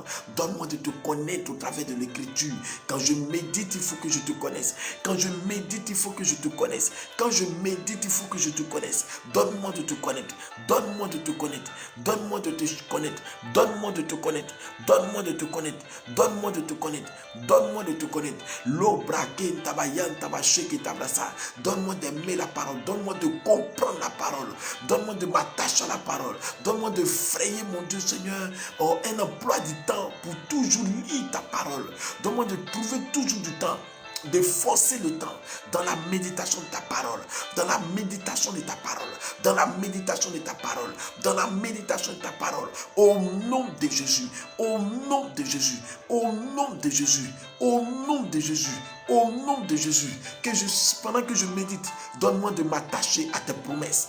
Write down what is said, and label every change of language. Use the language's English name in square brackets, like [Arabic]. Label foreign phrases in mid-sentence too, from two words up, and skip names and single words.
[French] Donne-moi de te connaître au travers de l'écriture. Quand je médite, il faut que je te connaisse. Quand je médite, il faut que je te connaisse. Quand je médite, il faut que je te connaisse. Donne-moi de te connaître. Donne-moi de te connaître. Donne-moi de te connaître. Donne-moi de te connaître. Donne-moi de te connaître. Donne-moi de te connaître. Donne-moi de te connaître. L'obraké tabayan tabacheke tablasa. Donne-moi d'aimer la parole. Donne-moi de comprendre la parole. Donne-moi de m'attacher à la parole. Donne-moi de frayer, mon Dieu Seigneur, un emploi du temps pour toujours lire ta parole. Donne-moi de trouver toujours du temps de forcer le temps dans la méditation de ta parole, dans la méditation de ta parole, dans la méditation de ta parole, dans la méditation de ta parole, au nom de Jésus, au nom de Jésus, au nom de Jésus, au nom de Jésus, au nom de Jésus, pendant que je médite, donne-moi de m'attacher à tes promesses.